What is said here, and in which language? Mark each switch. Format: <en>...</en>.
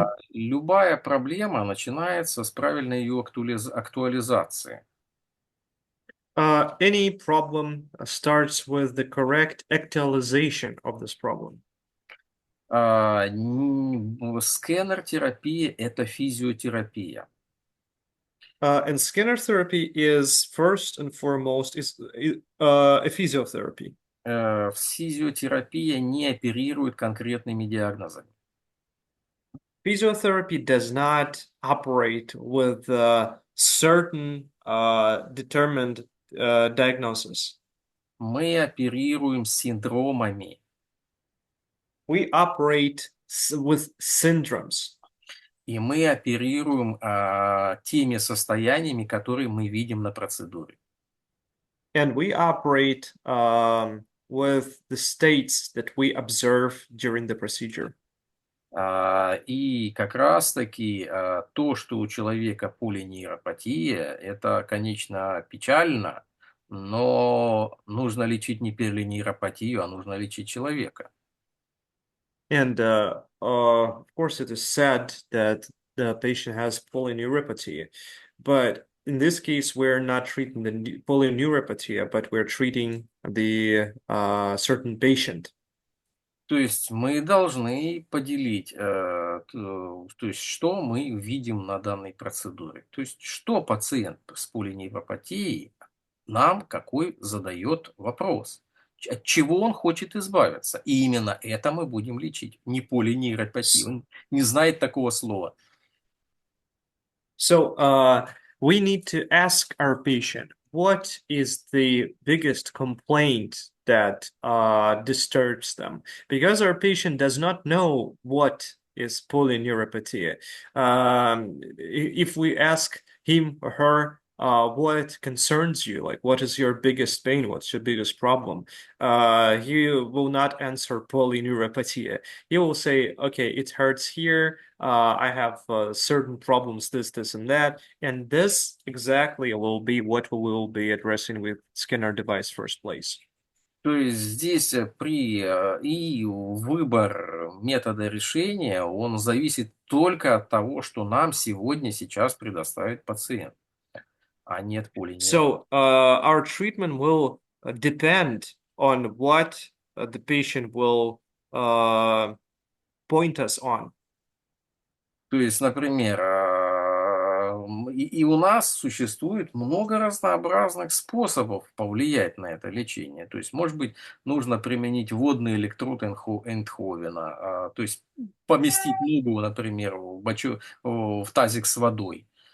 <ru>Любая проблема начинается с правильной ее актуализации.</ru> <en>Any problem starts with the correct actualization of this problem.</en> <ru>Сканер-терапия – это физиотерапия.</ru> <en>And Skinner therapy is first and foremost a physiotherapy.</en> <ru>Физиотерапия не оперирует конкретными диагнозами.</ru> <en>Physiotherapy does not operate with certain determined diagnosis.</en> <ru>Мы оперируем синдромами.</ru> <en>We operate with syndromes.</en> <ru>И мы оперируем теми состояниями, которые мы видим на процедуре.</ru> <en>And we operate with the states that we observe during the procedure.</en> <ru>И как раз-таки то, что у человека полинейропатия, это, конечно, печально, но нужно лечить не полинейропатию, а нужно лечить человека.</ru> <en>And of course, it is sad that the patient has polyneuropathy, but in this case, we're not treating the polyneuropathy, but we're treating the certain patient.</en> <ru>То есть мы должны поделить, то есть что мы видим на данной процедуре. То есть что пациент с полиневропатией нам какой задает вопрос. От чего он хочет избавиться. И именно это мы будем лечить. Не полинейропатию. Он не знает такого слова.</ru> <en>So we need to ask our patient, what is the biggest complaint that disturbs them? Because our patient does not know what is polyneuropathy. If we ask him or her, what concerns you, like what is your biggest pain, what's your biggest problem, he will not answer polyneuropathy. He will say, okay, it hurts here, I have certain problems, this, and that, and this exactly will be what we will be addressing with Skinner device first place.</en> <ru>То есть здесь и выбор метода решения, он зависит только от того, что нам сейчас предоставит пациент, а не от полиневропатии.</ru> <en>So our treatment will depend on what the patient will point us on.</en> <ru>То есть, например, и у нас существует много разнообразных способов повлиять на это лечение. То есть, может быть, нужно применить водный электрод Эндховена, то есть поместить ногу, например, в тазик с водой.</ru>